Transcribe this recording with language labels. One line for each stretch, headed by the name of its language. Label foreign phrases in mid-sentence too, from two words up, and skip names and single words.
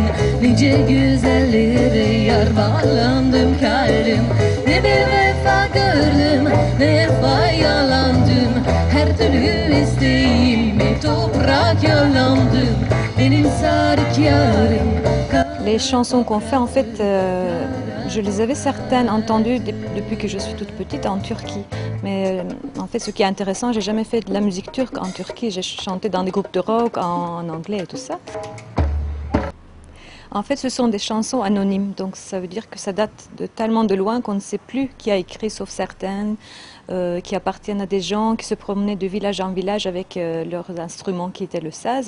Turkish: Nice güzellere yar bağlandım kaldım. Ne bir vefa gördüm, ne vefa yalandım. Her türlü isteğime toprak yalandım. Benim sadık yarım.
French: Les chansons qu'on fait, en fait, je les avais certaines entendues depuis que je suis toute petite en Turquie. Mais en fait, ce qui est intéressant, j'ai jamais fait de la musique turque en Turquie. J'ai chanté dans des groupes de rock en anglais et tout ça. En fait, ce sont des chansons anonymes, donc ça veut dire que ça date de tellement de loin qu'on ne sait plus qui a écrit, sauf certaines, qui appartiennent à des gens qui se promenaient de village en village avec leurs instruments qui étaient le saz.